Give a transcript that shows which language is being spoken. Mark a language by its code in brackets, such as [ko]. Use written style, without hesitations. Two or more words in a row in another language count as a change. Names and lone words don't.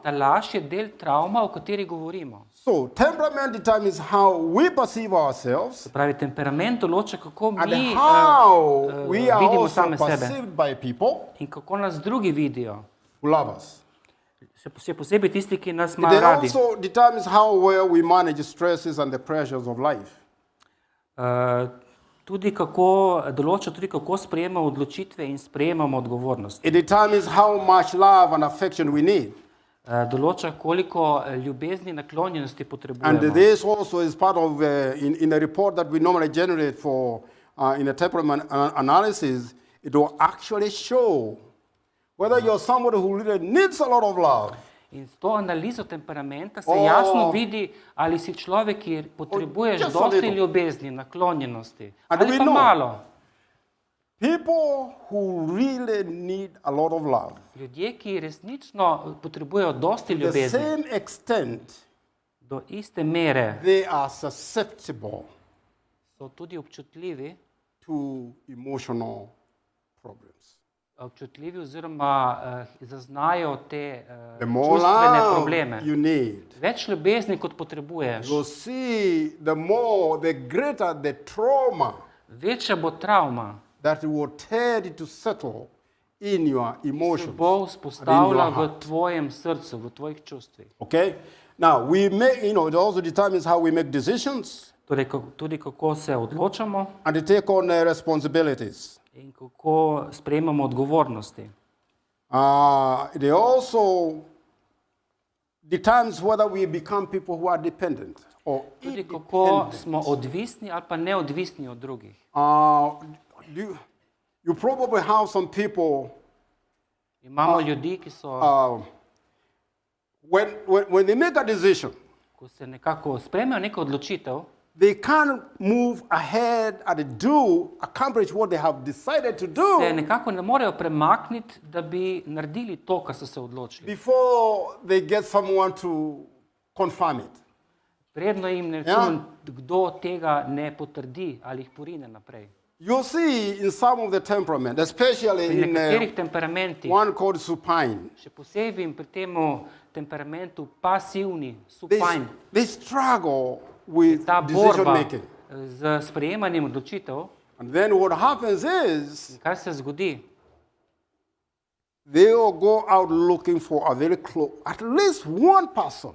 [sl] Ta laž je del travma, o kateri govorimo. [en] So, temperament determines how we perceive ourselves [sl] Se pravi, temperament določa, kako [en] and [sl] mi [en] how we are [sl] vidimo [en] also [sl] same sebe [en] perceived by people [sl] in kako nas drugi vidijo. [en] who love us. [sl] Še posebej tisti, ki nas [en] It [sl] imajo radi. [en] also determines how well we manage stresses and the pressures of life. [sl] določa tudi, kako sprejemamo odločitve in sprejemamo odgovornost. [en] It determines how much love and affection we need. [sl] Določa, koliko ljubezni in naklonjenosti [en] And [sl] potrebujemo. [en] this also is part of, in a report that we normally generate for, in a temperament analysis, it will actually show whether you're somebody who really needs a lot of love. [sl] In s to analizo temperamenta se jasno vidi, ali si človek, ki potrebuješ [en] just a [sl] dosti [en] little. [sl] ljubezni, naklonjenosti, [en] And [sl] ali [en] we [sl] pa [en] know. [sl] malo. [en] People who really need a lot of love, [sl] Ljudje, ki resnično potrebujejo dosti [en] to the [sl] ljubezni, [en] same extent, [sl] do iste mere [en] they are susceptible [sl] so tudi občutljivi, [en] to emotional problems. [sl] oziroma zaznajo te [en] The more [sl] čustvene [en] love [sl] probleme. [en] you need, [sl] Več ljubezni, kot potrebuješ, [en] you'll see the greater the trauma [sl] večja bo travma, [en] that will tear it to settle in your [sl] se [en] emotions. [sl] bo vzpostavila [en] and in your [sl] v tvojem srcu, v tvojih čustvih. [en] Okay? Now, we make, it also determines how we make decisions [sl] Torej, tudi kako se odločamo [en] and to take on responsibilities. [sl] in kako sprejemamo odgovornosti. [en] They also determines whether we become people who are dependent or [sl] Tudi kako [en] independent. [sl] smo odvisni ali pa neodvisni od drugih. [en] You probably have some people, [sl] Imamo ljudi, ki so, [en] when they make a decision, [sl] ko se nekako sprejmejo neko odločitev, [en] they can't move ahead and accomplish what they have decided to [sl] se [en] do [sl] nekako ne morejo premakniti, da bi naredili to, kar so se odločili. [en] before they get someone to confirm it. [sl] Predno jim recimo, kdo tega ne potrdi ali jih porine naprej. [en] You'll see in some of the temperament, especially [sl] Pri [en] in [sl] nekaterih temperamentih, [en] one called supine, [sl] še posebej pri temu temperamentu pasivni, [en] supine, they struggle with [sl] ta [en] decision [sl] borba [en] making. [sl] z sprejemanjem odločitev. [en] And then what happens is [sl] In kaj se zgodi? [en] they will go out looking for a very close, at least one person